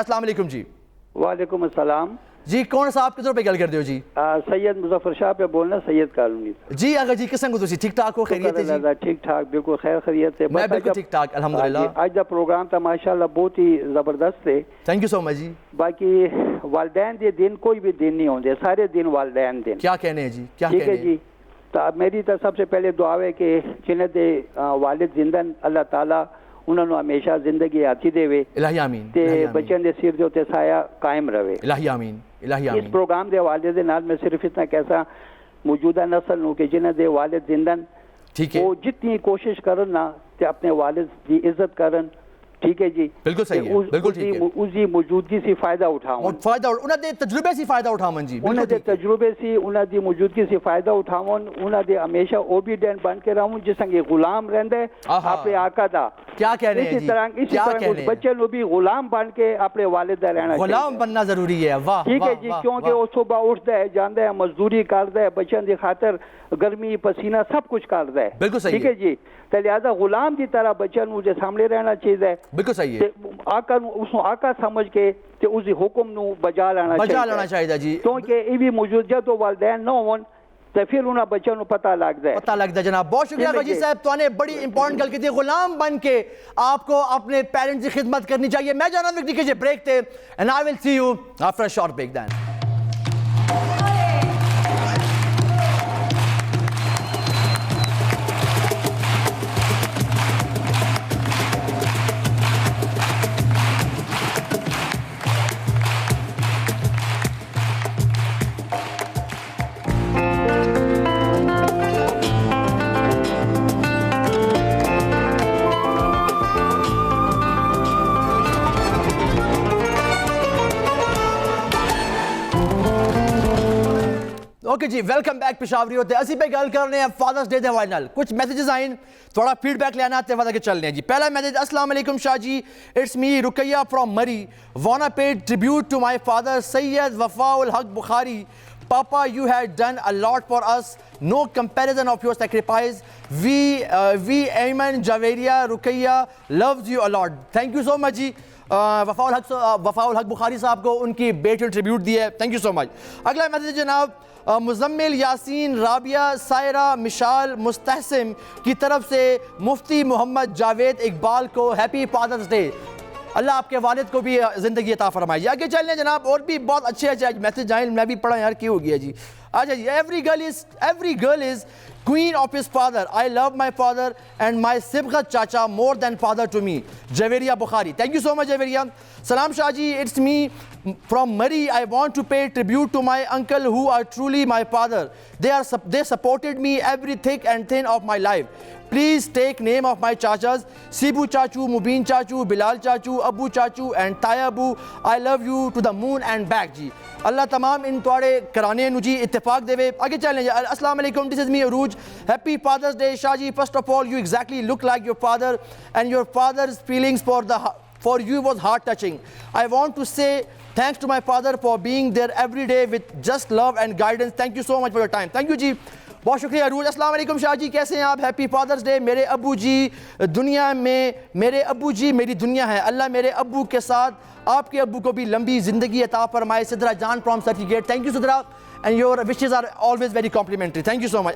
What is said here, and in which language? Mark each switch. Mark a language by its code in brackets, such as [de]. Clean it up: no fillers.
[ur] السلام علیکم جی. وعلیکم السلام [pa] جی, کون صاحب کدھر پہ گل کر دیو جی؟ سید مظفر شاہ پہ بولنا, سید کالونی جی. اگر جی کسن کو تسی ٹھیک ٹھاک ہو, خیریت ہے جی؟ [ur] ٹھیک ٹھاک, بالکل خیر خیریت ہے. میں بالکل ٹھیک ٹھاک الحمدللہ. [pa] آج دا پروگرام تھا ماشاءاللہ بہت ہی زبردست ہے. [en] Thank you so much جی. [pa] باقی والدین دے دن کوئی بھی دن نہیں ہوندے, سارے دن والدین دن. [ur] کیا کہنے ہیں جی, کیا ٹھیک کہنے ہے جی. [pa] تو میری تو سب سے پہلے دعا ہے کہ جنہیں دے والد زندن اللہ تعالیٰ انہوں نے ہمیشہ زندگی آتی دے وے, [ur] الہی آمین, [pa] تے بچن دے سر دے تے سایہ قائم رہے, [ur] الہی آمین, الہی آمین. [pa] اس پروگرام دے حوالے دے نال میں صرف اتنا کیسا موجودہ نسل نو کہ جنہیں دے والد زندن وہ جتنی کوشش کرن نا تے اپنے والد دی عزت کرن, ٹھیک ہے جی, [ur] بالکل صحیح ہے, بالکل ٹھیک ہے. [pa] اس دی موجودگی سے فائدہ اٹھاؤں, انہاں دے تجربے سے فائدہ اٹھاؤں جی, انہاں دے تجربے سے انہاں دی موجودگی سے فائدہ اٹھاؤں, انہاں دے ہمیشہ اوبیڈینٹ بن کے رہوں جس سنگے غلام رہندے اپنے آقا دا. [ur] کیا کہہ رہے ہیں جی, [pa] اسی طرح اس بچے نو بھی غلام بن کے اپنے والد دا رہنا چاہیے. [ur] غلام بننا ضروری ہے. واہ, [pa] ٹھیک ہے جی, کیونکہ وہ صبح اٹھتا ہے, جاندا ہے, مزدوری کردا ہے, بچن دی خاطر گرمی پسینہ سب کچھ کردا ہے. [ur] بالکل صحیح [pa] ٹھیک ہے جی. تو لہذا غلام کی طرح بچن نو دے سامنے رہنا چاہیے. [ur] بالکل صحیح ہے. [pa] آقا نو اس آقا سمجھ کے تے اس حکم نو بجا لینا [ur] چاہیے جی, [pa] کیونکہ یہ بھی موجود جدو والدین نہ ہون تو پھر انہاں بچوں نو پتہ لگتا ہے. [ur] جناب بہت شکریہ غجی صاحب, تو نے بڑی امپورٹنٹ گل کی تھی. غلام بن کے آپ کو اپنے پیرنٹس کی خدمت کرنی چاہیے. [pa] میں جانا وقت کیجئے بریک تے, [en] and I will see you after a short break then. [pa] Okay جی, welcome back پشاوری ہوتے. اسی پہ گل کر رہے ہیں فادرز ڈے دے حوالے نال. کچھ میسیجز آئیں, تھوڑا فیڈ بیک لینا تے ودا کے چلنے ہیں جی. پہلا میسیج, السلام علیکم شاہ جی, [en] It's me Ruqayya from Murree, wanna pay tribute to my father Sayyid Wafa ul Haq Bukhari. Papa, you had done a lot for us, no comparison of your sacrifice. We Ayman Javeria Ruqayya loves you a lot. Thank you so much جی. [ur] وفا الحق بخاری صاحب کو ان کی بیٹی tribute دی ہے. Thank you so مچ. اگلا message جناب مزمل یاسین رابعہ سائرہ مشال مستحسن کی طرف سے مفتی محمد جاوید اقبال کو ہیپی فادرز ڈے. اللہ آپ کے والد کو بھی زندگی عطا فرمائے. آگے چلیں جناب, اور بھی بہت اچھے اچھے میسیج آئیں, میں بھی پڑھا یار کیا ہو گیا جی. [en] اچھا جی, every girl is queen of his father. I love my father and my Sibghat Chacha more than father to me. Javeria Bukhari. Thank you so much Javeria. Salam Shah ji, it's me from Murray. I want to pay tribute to my uncle who are truly my father. They supported me every thick and thin of my life. Please take name of my chachas, Sibu Chachu, Mubin Chachu, Bilal Chachu, Abu Chachu and Taya Abu. I love you to the moon and back ji. [pa] اللہ تمام ان توڑے کرانے نو جی اتفاق دے وے. [ur] آگے چلیں جی. [en] السلام علیکم, this is me Aruj. Happy Father's Day Shah ji. First of all, you exactly look like your father and your father's feelings for you was heart touching. I want to say thanks to my father for being there every day with just love and guidance. Thank you so much for your time. Thank you [ur] جی, بہت شکریہ عروج. السلام علیکم شاہ جی, کیسے ہیں آپ؟ Happy fathers day. میرے ابو جی دنیا میں, میرے ابو جی میری دنیا ہے. اللہ میرے ابو کے ساتھ آپ کے ابو کو بھی لمبی زندگی عطا فرمائے. [en] سدرا جان from certificate. Thank you Sidra, and your wishes are always very complimentary. Thank you so much.